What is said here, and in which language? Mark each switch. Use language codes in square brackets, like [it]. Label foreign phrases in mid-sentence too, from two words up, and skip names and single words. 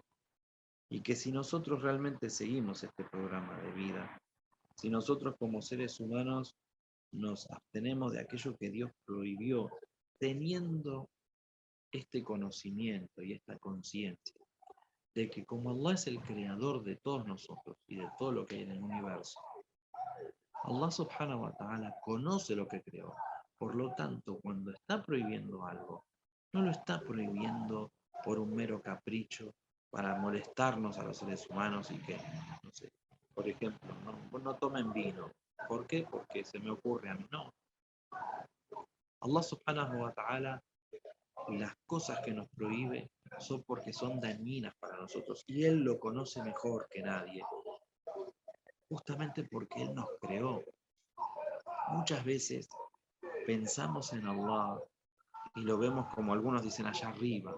[es] Y que si nosotros realmente seguimos este programa de vida, si nosotros como seres humanos nos abstenemos de aquello que Dios prohibió, teniendo este conocimiento y esta conciencia de que como Allah es el creador de todos nosotros y de todo lo que hay en el universo, [ar] الله سبحانه وتعالى [es] conoce lo que creó. Por lo tanto, cuando está prohibiendo algo, no lo está prohibiendo por un mero capricho para molestarnos a los seres humanos y que, no sé, por ejemplo, no tomen vino. ¿Por qué? Porque se me ocurre a mí. No. [ar] الله سبحانه وتعالى, [es] las cosas que nos prohíbe son porque son dañinas para nosotros y Él lo conoce mejor que nadie. Justamente porque Él nos creó. Muchas veces pensamos en Allah y lo vemos como algunos dicen allá arriba.